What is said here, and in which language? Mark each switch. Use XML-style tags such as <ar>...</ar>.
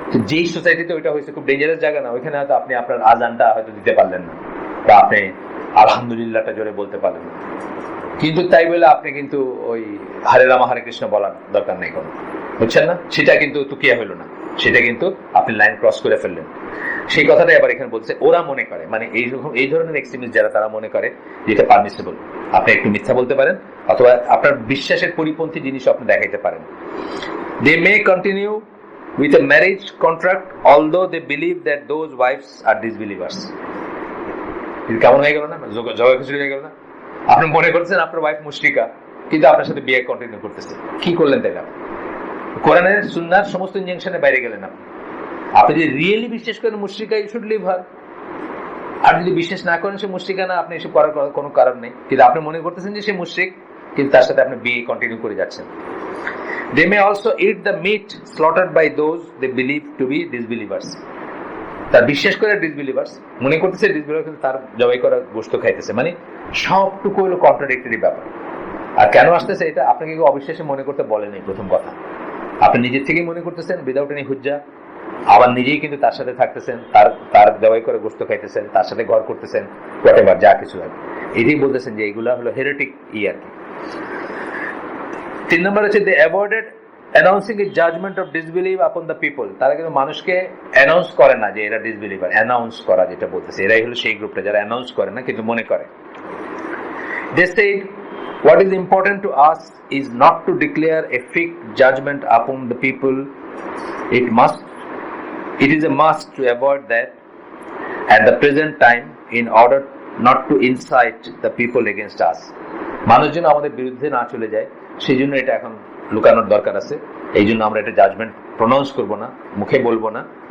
<bn>যেই সোসাইটিতে ওইটা হয়েছে, খুব ডেঞ্জারাস জায়গা না, ওইখানে হয়তো আপনি আপনার আজানটা হয়তো দিতে পারলেন না, বা আপনি আলহামদুলিল্লাহটা জোরে বলতে পারলেন না, কিন্তু তাই বলে আপনি কিন্তু ওই হরে রামা হরে কৃষ্ণ বলার দরকার নেই কোনো, বুঝছেন না? সেটা কিন্তু তুকিয়া হইল না, সেটা কিন্তু আপনি লাইন ক্রস করে ফেললেন। সেই কথাটাই আবার এখানে বলছে, ওরা মনে করে, মানে এই ধরনের এক্সট্রিমিস্ট যারা, তারা মনে করে যেটা পারমিসিবল, আপনি একটু মিথ্যা বলতে পারেন অথবা আপনার বিশ্বাসের পরিপন্থী জিনিস আপনি দেখাইতে পারেন।</bn> <en>They may continue with a marriage contract although they believe that those wives are disbelievers.</en> <bn>কেমন হয়ে গেল না, জগা খিচুড়ি হয়ে গেল না? আপনি মনে করছেন আপনার ওয়াইফ মুশরিকা, কিন্তু আপনার সাথে বিয়ে কন্টিনিউ করতেছে, কি করলেন তাইলে? কোরআনের সুন্নাহর সমস্ত ইনজাংশনের বাইরে গেলেন আপনি যদি রিয়েলি বিশ্বাস করেন মুশরিকা,</bn> <en>You should leave her.</en> <bn>আর যদি বিশ্বাস না করেন সে মুশরিকা না, আপনি এসব করার কোনো কারণ নেই, কিন্তু আপনি মনে করতেছেন যে সে মুশরিক, কিন্তু তার সাথে আপনি বিয়ে কন্টিনিউ করে যাচ্ছেন।</bn> <en>They may also eat the meat slaughtered by those they believe to be disbelievers.</en> <bn>তার বিশ্বাস করে ডিসবিলিভার্স, মনে করতেছে ডিসবিলিভার, কিন্তু তার জবাই করা গোশত খাইতেছে, মানে সবটুকু হলো কন্ট্রাডিক্টরি ব্যাপার। আর কেন আসতেছে এটা? আপনাকে কেউ অবিশ্বাসে মনে করতে বলেনি, প্রথম কথা আপনি নিজের থেকেই মনে করতেছেন উইদাউট এনি হুজ্জা, আবার নিজেই কিন্তু তার সাথে থাকতেছেন, তার জবাই করে গোশত খাইতেছেন, তার সাথে ঘর করতেছেন, হোয়াটএভার যা কিছু আর এটাই বলতেছেন যে এগুলা হলো হেরেটিক আর কি। 3 নম্বর হচ্ছে,</bn> <en>they avoided announcing a judgment of disbelief upon the people.</en> <bn>তারা কিন্তু মানুষকে অ্যানাউন্স করে না যে এরা ডিসবিলিভার। অ্যানাউন্স করা যেটা বলতেছে, এরাই হলো সেই গ্রুপটা যারা অ্যানাউন্স করে না কিন্তু মনে করে।</bn> <en>They said, what is important to us is not to declare a fixed judgment upon the people. It is a must to avoid that at the present time in order not to incite the people against us.</en> <bn>মানুষ যেন আমাদের বিরুদ্ধে না চলে যায়, সেই জন্য এটা এখন লুকানোর দরকার আছে। এই জন্য আমরা এটা জাজমেন্ট প্রনাউন্স করব না, মুখে বলবো না।</bn>